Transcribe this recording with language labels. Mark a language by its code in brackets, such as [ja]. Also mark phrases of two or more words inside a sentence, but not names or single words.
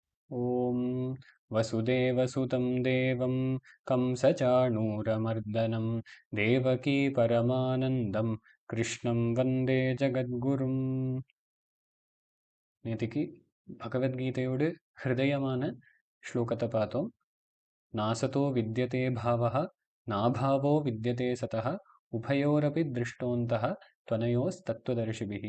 [sa] ॐ वसुदेवसुतं देवं कंसचाणूरमर्दनं देवकी परमानन्दं कृष्णं वन्दे ஜகத்குரும். [ta] நேத்திக்கு பகவத்கீதையோடு ஹிருதயமான ஸ்லோகத்தை பார்த்தோம். [sa] नासतो विद्यते भावः नाभावो विद्यते सतः उभयोरपि दृष्टोऽन्तः त्वनयोस्तत्त्वदर्शिभिः.